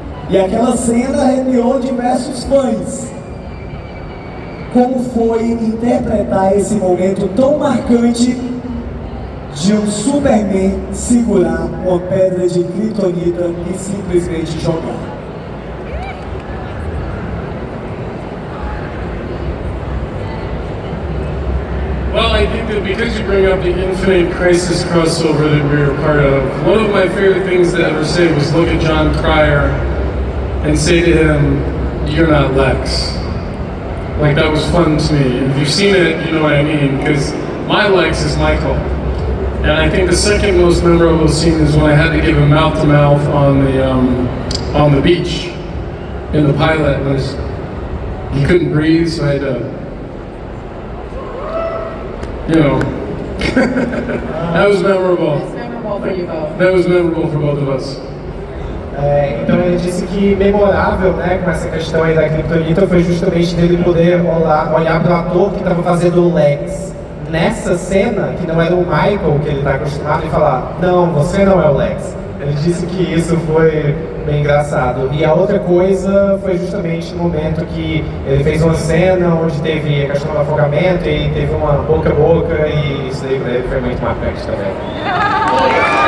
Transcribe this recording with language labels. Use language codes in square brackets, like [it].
[pt] E aquela cena arrepiou diversos fãs. Como foi interpretar esse momento tão marcante de um Superman segurar uma pedra de Kryptonita e simplesmente jogar? [en] Well, I think that because you bring up the Infinite Crisis crossover that we were part of, one of my favorite things to ever say was look at John Cryer and say to him, "You're not Lex." Like, that was fun to me. If you've seen it, you know what I mean, because my Lex is Michael. And I think the second most memorable scene is when I had to give a mouth-to-mouth on the beach in the pilot. He couldn't breathe, so I had to, you know, that was memorable. It's memorable for you both. That was memorable for both of us. [pt] Então ele disse que memorável, né, com essa questão aí da Kryptonita foi justamente dele poder olhar para o ator que estava fazendo o Lex nessa cena, que não era o Michael que ele está acostumado, e falar: não, você não é o Lex. Ele disse que isso foi bem engraçado. E a outra coisa foi justamente no momento que ele fez uma cena onde teve a questão do afogamento e teve uma boca a boca, e isso daí para ele foi muito marcante também.